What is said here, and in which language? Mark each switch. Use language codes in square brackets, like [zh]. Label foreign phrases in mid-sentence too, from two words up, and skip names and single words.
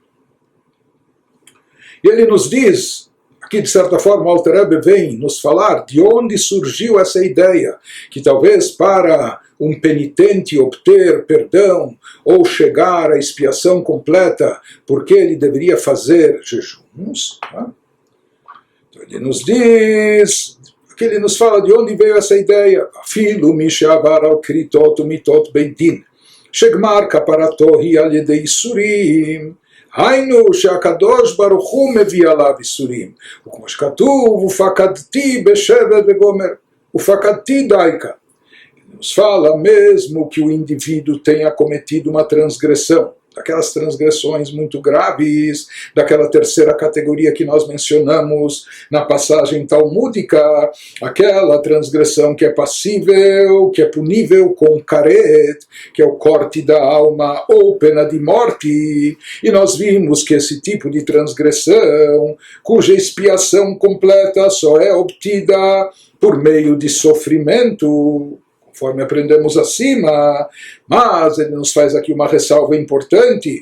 [pt] E ele nos diz, aqui de certa forma o Alter Rebbe vem nos falar de onde surgiu essa ideia, que talvez para um penitente obter perdão ou chegar à expiação completa, porque ele deveria fazer jejuns. Tá? Então ele nos diz, aqui ele nos fala de onde veio essa ideia. [he] אפילו שעבר על כריתות ומיתות בית דין, שגמר כפרתו היא על ידי יסורים, היינו שהקדוש ברוך הוא מביא עליו איסורים, וכמו שכתוב, ופקדתי בשבט וגומר, ופקדתי דייקה. [pt] Nos fala mesmo que o indivíduo tenha cometido uma transgressão, daquelas transgressões muito graves, daquela terceira categoria que nós mencionamos na passagem talmúdica, aquela transgressão que é passível, que é punível com karet, que é o corte da alma ou pena de morte, e nós vimos que esse tipo de transgressão, cuja expiação completa só é obtida por meio de sofrimento, conforme aprendemos acima, mas ele nos faz aqui uma ressalva importante.